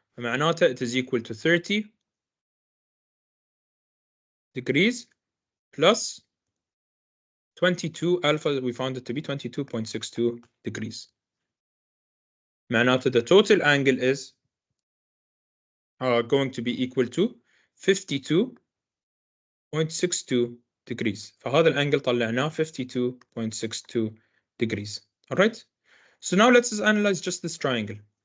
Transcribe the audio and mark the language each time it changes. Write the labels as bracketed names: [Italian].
[Arabic] فمعناته [English] it is equal to 30 degrees plus 22 alpha, we found it to be 22.62 degrees. [Arabic] معناته [English] the total angle is going to be equal to 52 52.62 degrees. [Arabic] فهذا الانجل طلعناه 52.62 degrees. [English] Alright? So now let's analyze just this triangle.